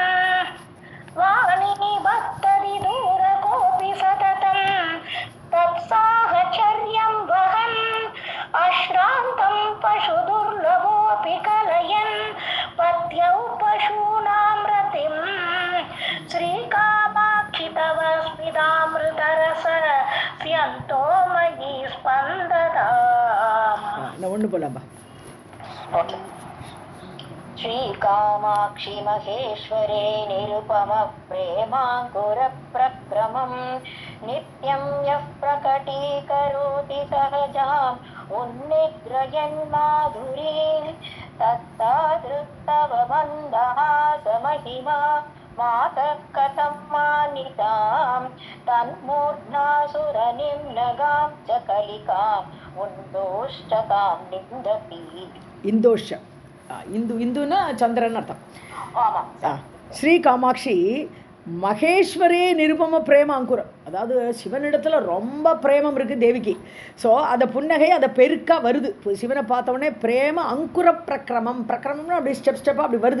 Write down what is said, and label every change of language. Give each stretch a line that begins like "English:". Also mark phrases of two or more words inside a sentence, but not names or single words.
Sanskrit: वाणी पक्तति दूरगोऽपि सततम् तत्साहचर्यम् वहन् अश्रान्तम् पशुदुर्लभोऽपि कलयन् पत्यौ पशूनाम् रतिम् श्रीकामाक्षि तव स्मितामृतरसस्यन्दो मयि स्पन्दताम्.
Tamil: ஒன்று போலாம்பா.
Sanskrit: श्रीकामाक्षि महेश्वरे निरुपम प्रेमाङ्कुर प्रक्रमं नित्यं यः प्रकटीकरोति सहजाम् उन्निद्रयन् माधुरीं तत्तादृक्तव मन्दहासमहिमा मातः कथं मानितां तन्मूर्ध्नासुरनिम्नगां च कलिकाम् उन्दोष्टतां निन्दति.
Tamil: இந்தோஷ இந்துன்னா சந்திரன் அர்த்தம். ஆமாம்.
Sanskrit: श्री कामाक्षि महेश्वरे निरुपम प्रेम अङ्कुरम्,
Tamil: அதாவது சிவனிடத்தில் ரொம்ப பிரேமம் இருக்குது தேவிக்கு. ஸோ அந்த புன்னகை அதை பெருக்க வருது. சிவனை பார்த்தவொடனே
Sanskrit: प्रेम अङ्कुर प्रक्रमम्,
Tamil: பிரக்கிரமம்னா அப்படி ஸ்டெப்பாக அப்படி வருது.